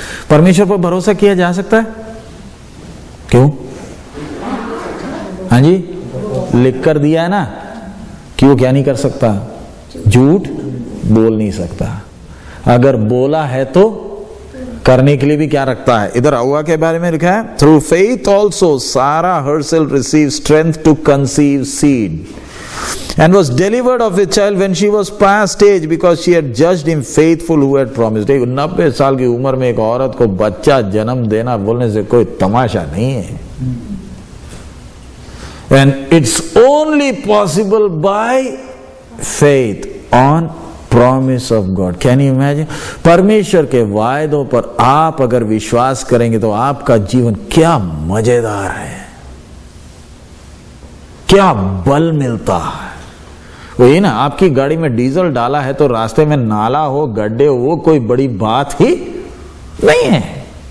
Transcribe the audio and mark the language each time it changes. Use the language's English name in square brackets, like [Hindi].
[Hindi] परमेश्वर पर भरोसा किया जा सकता है? क्यों? हाँ जी, लिख कर दिया है ना कि वो क्या नहीं कर सकता? झूठ बोल नहीं सकता। अगर बोला है तो करने के लिए भी क्या रखता है? इधर हव्वा के बारे में लिखा है, [English] Through faith also Sarah herself receive strength to conceive seed and was delivered of a child when she was past age because she had judged him faithful who had promised. [Hindi] 90 साल की उम्र में एक औरत को बच्चा जन्म देना बोलने से कोई तमाशा नहीं है। [English] And it's only possible by faith on promise of God. Can you imagine? [Hindi] परमेश्वर के वायदों पर आप अगर विश्वास करेंगे तो आपका जीवन क्या मजेदार है, क्या बल मिलता है। वही ना, आपकी गाड़ी में डीजल डाला है तो रास्ते में नाला हो, गड्ढे हो, वो कोई बड़ी बात ही नहीं है।